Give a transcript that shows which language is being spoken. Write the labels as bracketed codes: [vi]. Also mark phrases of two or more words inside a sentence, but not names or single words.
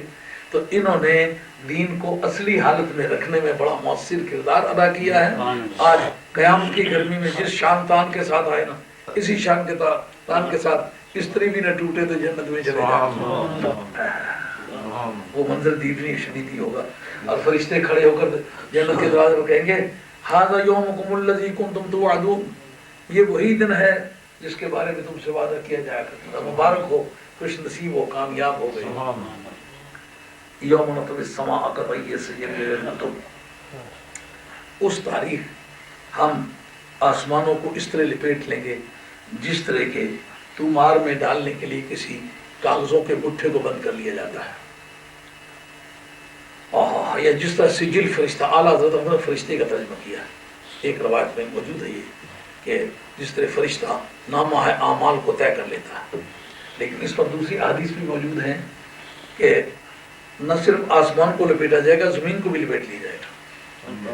[ur] تو انہوں نے دین کو اصلی حالت میں رکھنے میں بڑا مؤثر کردار ادا کیا ہے۔ آج قیامت کی گرمی میں جس شان تان کے ساتھ آئے نا، اسی شان کے تان کے ساتھ استری بھی نہ ٹوٹے تو جنت میں چلے جائیں، وہ منظر دیدنی شدیدی ہوگا۔ اور فرشتے کھڑے ہو کر جنت کے دروازے پر کہیں گے [ar] ھذا یومکم الذی کنتم توعدون، [ur] یہ وہی دن ہے جس کے بارے میں تم سے وعدہ کیا جایا کرتا تھا، مبارک ہو، خوش نصیب ہو، کامیاب ہو گئے۔ [ar] یوم نطوی السماء کطی السجل للکتب، [ur] اس تاریخ ہم آسمانوں کو اس طرح لپیٹ لیں گے جس طرح کے تومار میں ڈالنے کے لیے کسی کاغذوں کے گٹھے کو بند کر لیا جاتا ہے، یا جس طرح سجل فرشتہ، اعلیٰ حضرت نے فرشتے کا ترجمہ کیا ہے، ایک روایت میں موجود ہے یہ کہ جس طرح فرشتہ نامہ ہے اعمال کو طے کر لیتا ہے، لیکن اس پر دوسری حدیث بھی موجود ہیں کہ نہ صرف آسمان کو لپیٹا جائے گا، زمین کو بھی لپیٹ لیا جائے گا۔